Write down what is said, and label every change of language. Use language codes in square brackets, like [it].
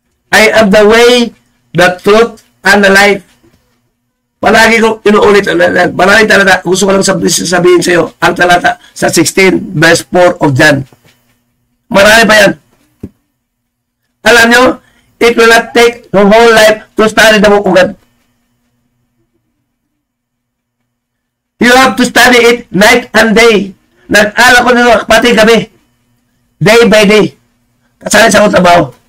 [en] I am the way, the truth, and the life. [tl] Palagi ko inuulit. Maraming talata. Gusto ko lang sabihin sa iyo ang talata sa 16 verse 4 of John. Marami pa yan. Alam nyo, [en] it will not take the whole life to study the book of God. You have to study it night and day. [tl] Nag-alak ko nito pati gabi. [en] Day by day. [tl] Kasali sa akong trabaho.